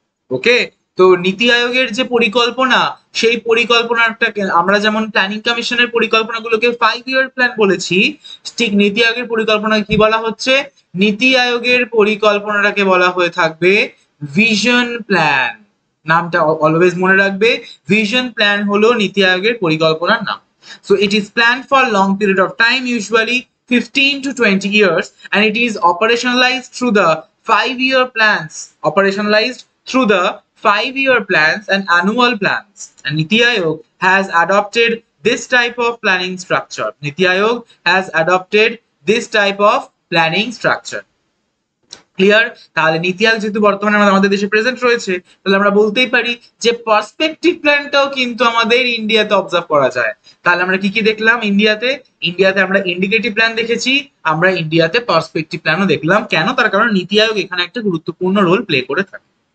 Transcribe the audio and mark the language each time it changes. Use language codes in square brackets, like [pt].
[bn] ওকে, তো নীতি আয়োগের যে পরিকল্পনা, সেই পরিকল্পনাটাকে আমরা যেমন প্ল্যানিং কমিশনের পরিকল্পনাগুলোকে 5 ইয়ার প্ল্যান বলেছি, ঠিক নীতি আয়োগের পরিকল্পনা কি বলা হচ্ছে? নীতি আয়োগের পরিকল্পনাটাকে বলা হয়ে থাকবে ভিশন প্ল্যান। নামটা অলওয়েজ মনে রাখবে, ভিশন প্ল্যান হলো নীতি আয়োগের পরিকল্পনার নাম। [en] So it is planned for long period of time, usually 15 to 20 years, and it is operationalized through the 5-year plans, operationalized through the 5-year plans and annual plans. And Niti Aayog has adopted this type of planning structure. Niti Aayog has adopted this type of planning structure. [bn] Clear? তাহলে নীতি আয়োগ যেহেতু বর্তমানে আমাদের দেশে present রয়েছে, তাহলে আমরা বলতেই পারি যে পার্সপেক্টিভ প্ল্যানটাও কিন্তু আমাদের ইন্ডিয়াতে অবজার্ভ করা যায়। তাহলে আমরা কি কি দেখলাম ইন্ডিয়াতে? ইন্ডিয়াতে আমরা ইন্ডিকেটিভ প্ল্যান দেখেছি, আমরা ইন্ডিয়াতে পার্সপেক্টিভ প্ল্যানও দেখলাম। কেন? তার কারণ নীতি আয়োগ এখানে একটা গুরুত্বপূর্ণ রোল প্লে করে থাকে।